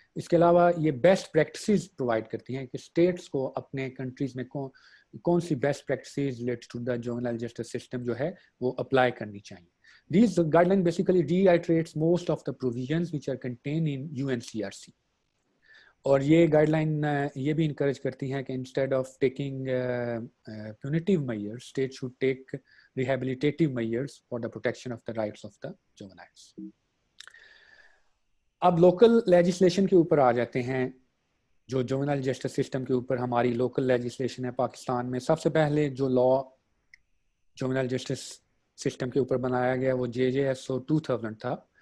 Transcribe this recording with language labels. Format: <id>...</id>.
<ur>اس کے علاوہ یہ بیسٹ پریکٹسز پرووائڈ کرتی ہیں کہ اسٹیٹس کو اپنے کنٹریز میں کون سی best practices</ur> <en>related to the juvenile justice system</en> <ur>جو ہے وہ اپلائی کرنی چاہیے.</ur> <en>These guidelines basically reiterates most of the provisions which are contained in UNCRC.</en> <ur>اور یہ گائیڈ لائن یہ بھی انکریج کرتی ہیں کہ</ur> <en>Instead of taking punitive measures, state should take rehabilitative measures for the protection of the rights of the juveniles.</en> <ur>اب local legislation کے اوپر آ جاتے ہیں. جو جوونائل جسٹس سسٹم کے اوپر ہماری لوکل لیجسلیشن ہے پاکستان میں, سب سے پہلے جو لا جوونائل جسٹس سسٹم کے اوپر بنایا گیا وہ JJSO 2000 تھا.</ur>